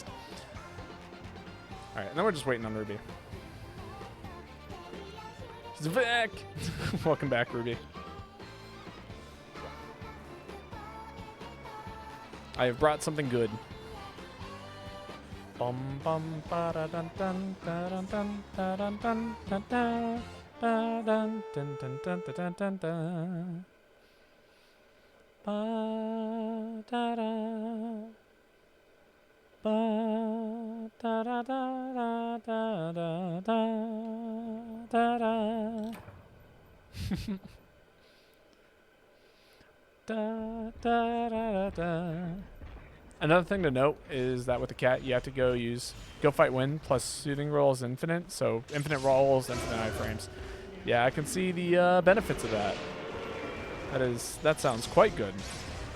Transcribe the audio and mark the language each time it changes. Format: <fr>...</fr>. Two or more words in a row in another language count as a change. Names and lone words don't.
<en>All right, and then we're just waiting on Ruby. She's back. Welcome back, Ruby. I have brought something good. Bum bum ba da dun dun da dun dun da dun dun da da ba dun dun dun dun dun dun dun ba da da ba da da da da da da da da da da da. Another thing to note is that with the cat, you have to go fight win plus Soothing Roll is infinite, so infinite rolls, infinite iframes. Yeah, I can see the benefits of that. That sounds quite good.</en>